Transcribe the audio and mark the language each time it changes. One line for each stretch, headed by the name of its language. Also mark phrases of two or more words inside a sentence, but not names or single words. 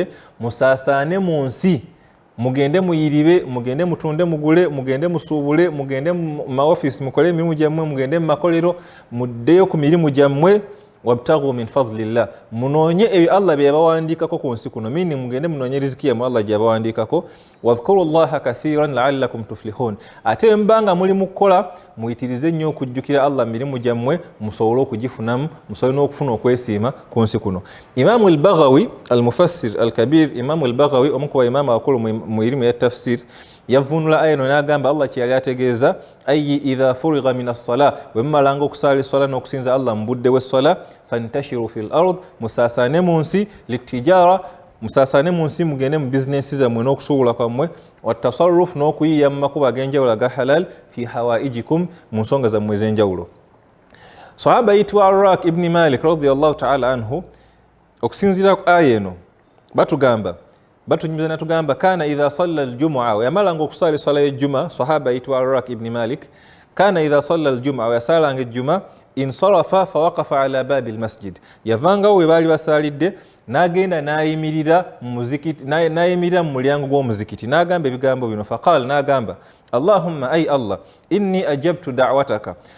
Ganda: musaasaane mu nsi mugende muyiribe mugende mutunde mugule mugende musuubule mugende mu maofiisi mukole emirimu gyammwe mugende mu makolero muddeyo ku mirimu gyammwe
Arabic: وابتغوا من فضل الله
Ganda: munoonye ebyo Allah bye yabawandiikako ku nsi kuno mini mugende munoonye riziki yammwe Allah gye yabawandiikako
Arabic: واذكروا الله كثيرا لعلكم تفلحون
Ganda: ate mbanga muli mu kukola muyitirize nnyo okujjukira Allah mirimu gyammwe musobole okugifunamu musobole n'okufuna okwesiima ku nsi kuno. Imam al-Baghawi
Arabic: المفسر الكبير
Ganda: Imam al-Baghawi omu ku bayimaama abakulu mu irimu ya tafsir yavunula aya eno n'agamba Allah kye yali ategeeza
Arabic: أي إذا فرغ من الصلاة
Ganda: bwe mumalanga okusaala esswala n'okusinza Allah mu budde w'esswala
Arabic: فانتشروا في الأرض
Ganda: musaasaane mu nsi litijara musaasaane mu nsi mugende mu bizinensi zammwe n'okusuubula kwammwe watasarruf n'okuyiiya mu makubo ag'enjawulo aga halal
Arabic: في حوائجكم
Ganda: mu nsonga zammwe ez'enjawulo. Sahaba yitibwa Arrak ibn Malik
Arabic: رضي الله تعالى عنه
Ganda: okusinziira ku aya eno batugamba batunyumiza natugamba
Arabic: كان إذا صلى الجمعة
Ganda: yamala ngo kusali swala y'ejjuma sahaba aitwa Arak ibn Malik
Arabic: كان إذا صلى الجمعة
Ganda: yasala ngejjuma
Arabic: انصرف فوقف على باب المسجد
Ganda: yavanga we bali basalidde nagenda nayimirira mu muzikiti nayimirira mu mulyango gw'omuzikiti nagamba ebigambo bino faqala nagamba Allahumma ay Allah
Arabic: إني أجبت دعوتك